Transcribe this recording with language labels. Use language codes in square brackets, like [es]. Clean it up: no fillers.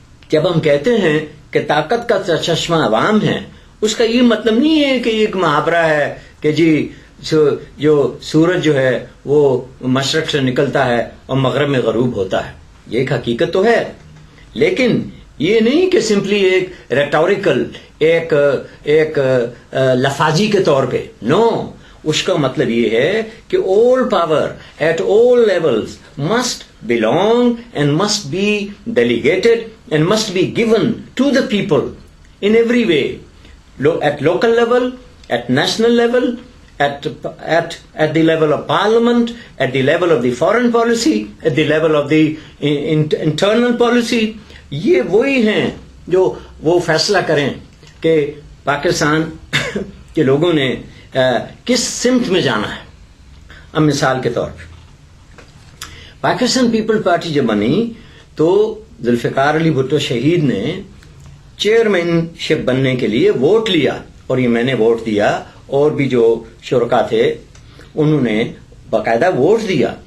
[ur] جب ہم کہتے ہیں کہ طاقت کا چشمہ عوام ہے، اس کا یہ مطلب نہیں ہے کہ یہ ایک محاورہ ہے کہ جی جو سورج جو ہے وہ مشرق سے نکلتا ہے اور مغرب میں غروب ہوتا ہے. یہ ایک حقیقت تو ہے، لیکن یہ نہیں کہ سمپلی ایک ریٹوریکل، ایک لفاظی کے طور پہ. نو، اس کا مطلب یہ ہے کہ [en] all power at all levels must belong and must be delegated and must be given to the people in every way, at local level, at national level, at the level of parliament, at the level of the foreign policy, at the level of the internal policy. [ur] یہ وہی ہیں جو وہ فیصلہ کریں کہ پاکستان کے لوگوں نے کس سمت میں جانا ہے. اب مثال کے طور پہ پاکستان پیپل پارٹی جب بنی تو ذوالفقار علی بھٹو شہید نے چیئرمین شپ بننے کے لیے ووٹ لیا، اور یہ میں نے ووٹ دیا اور بھی جو شرکا تھے انہوں نے باقاعدہ ووٹ دیا.